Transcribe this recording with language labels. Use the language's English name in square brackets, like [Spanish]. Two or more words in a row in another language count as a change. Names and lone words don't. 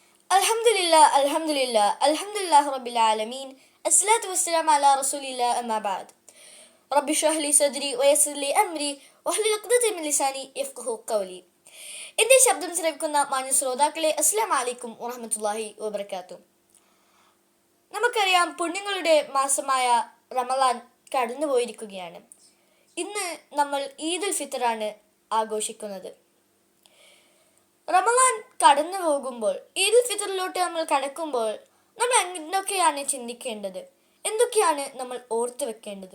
[Arabic] الحمد لله رب العالمين. الصلاة والسلام على رسول الله أما بعد رب اشرح لي صدري ويسر لي أمري واحلل عقدة من لساني يفقه قولي. [Malayalam] എന്റെ ശബ്ദം ശ്രവിക്കുന്ന മാന്യ ശ്രോതാക്കളെ [Arabic] السلام عليكم ورحمة الله وبركاته. [Malayalam] നമുക്കറിയാം, പുണ്യങ്ങളുടെ മാസമായ റമളാൻ കടന്നുപോയിരിക്കുകയാണ്. ഇന്ന് നമ്മൾ ഈദുൽ ഫിത്തറാണ് ആഘോഷിക്കുന്നത്. റമളാൻ കടന്നു പോകുമ്പോൾ, ഈദുൽ ഫിത്തറിലോട്ട് നമ്മൾ കടക്കുമ്പോൾ നമ്മൾ എന്തൊക്കെയാണ് ചിന്തിക്കേണ്ടത്, എന്തൊക്കെയാണ് നമ്മൾ ഓർത്തു വെക്കേണ്ടത്?